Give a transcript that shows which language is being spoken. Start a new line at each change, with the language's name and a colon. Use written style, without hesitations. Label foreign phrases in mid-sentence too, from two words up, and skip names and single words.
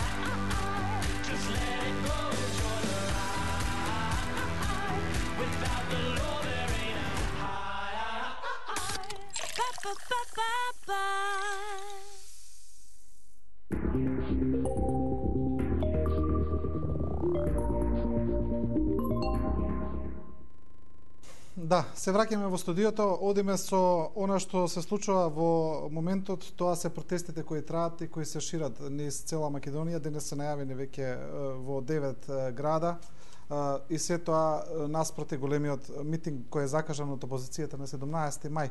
English: Just let it go, enjoy the ride. Without the law, there ain't a high. Ba-ba-ba-ba-ba.
Macedonian: Да, се враќаме во студиото, одиме со она што се случува во моментот, тоа се протестите кои траат и кои се шират низ цела Македонија, денес се најавени веќе во 9 града и се тоа наспроти големиот митинг кој е закажан од опозицијата на 17 мај.